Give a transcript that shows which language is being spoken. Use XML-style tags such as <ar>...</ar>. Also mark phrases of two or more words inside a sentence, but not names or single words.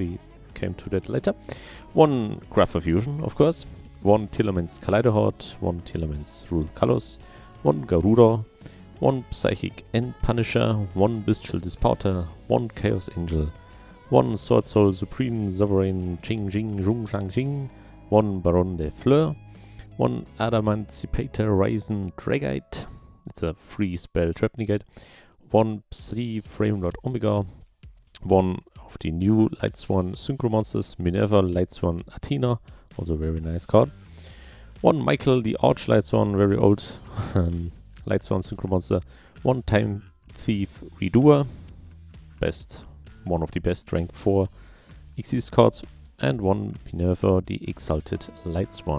<en>We came to that later. 1 Graph Fusion, of course. 1 Tearlaments Kaleidohorde, 1 Tearlaments Rule Kalos, 1 Garuda, 1 Psychic End Punisher, 1 Bestial Disparter, 1 Chaos Angel, 1 Sword Soul Supreme Sovereign Jing Jing Zhong Shang Jing, 1 Baron de Fleur, 1 Adamantipator Ryzen Dragite, it's a free spell trap negate, 1 Psy Framelord Omega, 1 of the new Lightsworn Synchro Monsters, Minerva Lightsworn Athena, also a very nice card, 1 Michael the Arch Lightsworn, very old Lightsworn Synchro Monster, 1 Time Thief Redoer, one of the best rank 4 Xyz cards, and 1 Minerva the Exalted Lightsworn.</en>